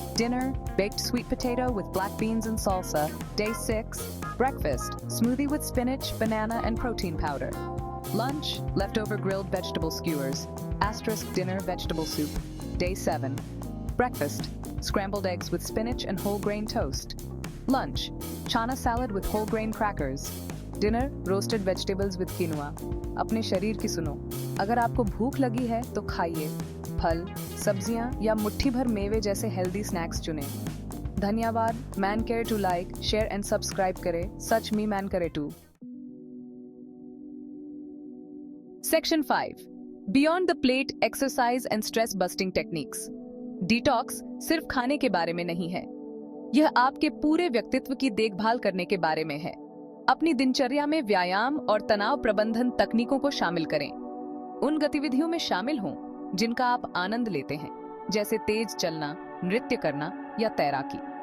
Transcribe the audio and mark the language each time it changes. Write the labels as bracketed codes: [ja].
[en] Dinner, baked sweet potato with black beans and salsa. Day 6, breakfast, smoothie with spinach, banana and protein powder. Lunch, leftover grilled vegetable skewers. Asterisk dinner, vegetable soup. Day 7. Breakfast, scrambled eggs with spinach and whole grain toast. Lunch, chana salad with whole grain crackers. Dinner, roasted vegetables with quinoa. [hi] अपने शरीर की सुनो, अगर आपको भूख लगी है तो खाइए। फल, सब्जियां या मुट्ठी भर मेवे जैसे हेल्दी स्नैक्स चुनें। धन्यवाद। [en] man care to like, share and subscribe [hi] करें। सच मी मैन करे to. [en] Section 5. Beyond the plate, exercise and stress busting techniques. [hi] Detox सिर्फ खाने के बारे में नहीं है, यह आपके पूरे व्यक्तित्व की देखभाल करने के बारे में है। अपनी दिनचर्या में व्यायाम और तनाव प्रबंधन तकनीकों को शामिल करें। उन गतिविधियों में शामिल हों जिनका आप आनंद लेते हैं, जैसे तेज चलना, नृत्य करना या तैराकी।